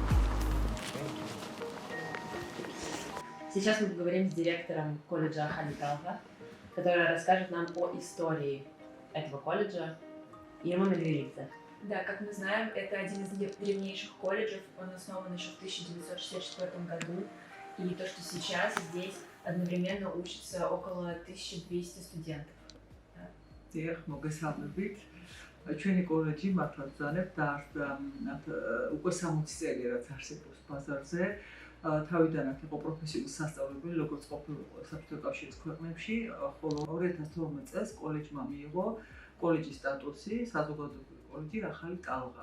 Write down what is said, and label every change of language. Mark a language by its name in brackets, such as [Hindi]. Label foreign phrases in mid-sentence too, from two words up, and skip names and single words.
[Russian] Сейчас мы поговорим с директором колледжа Ахалиталга, которая расскажет нам о истории этого колледжа. Ирма Медвелидзе. Да, как мы знаем, это один из древнейших колледжей. Он основан еще в 1964 году. И то, что сейчас здесь одновременно учатся около 1200 студентов. [Georgian] ჩვენი კოლეჯი მართლაც ძალებს დაარსდა უკვე 60 წელი რაც არსებობს ბაზარზე. თავიდან აქ იყო პროფესიული სასწავლებელი, როგორც ყოფილიყო საბჭოთა კავშირის ქვეყნებში, ხოლო 2012 წელს კოლეჯმა მიიღო კოლეჯის სტატუსი, საზოგადოებრივი კოლეჯი ახალი ტალღა.